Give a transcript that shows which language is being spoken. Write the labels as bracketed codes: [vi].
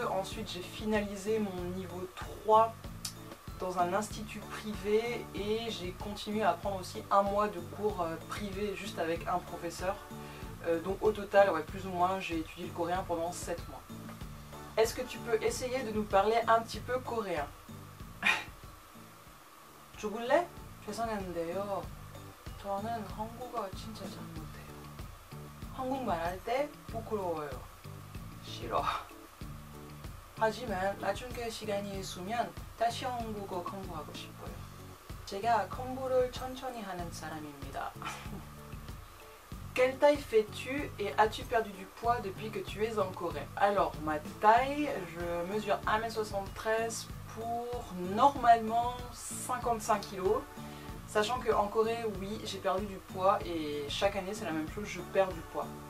[fr] Ensuite j'ai finalisé mon niveau 3 dans un institut privé et j'ai continué à prendre aussi 1 mois de cours privés juste avec un professeur. Donc au total, ouais, plus ou moins, j'ai étudié le coréen pendant 7 mois. Est-ce que tu peux essayer de nous parler un petit peu coréen? [ko] 죽을래? 죄송한데요. 저는 한국어 진짜 잘 못해요. 한국말 할 때 부끄러워요. 싫어. 하지만 나중에 시간이 있으면 다시 한국어 공부하고 싶어요. 제가 공부를 천천히 하는 사람입니다. [fr] Quelle taille fais-tu et as-tu perdu du poids depuis que tu es en Corée? Alors, ma taille, je mesure 1m73 pour normalement 55 kg. Sachant qu'en Corée, oui, j'ai perdu du poids et chaque année c'est la même chose, je perds du poids.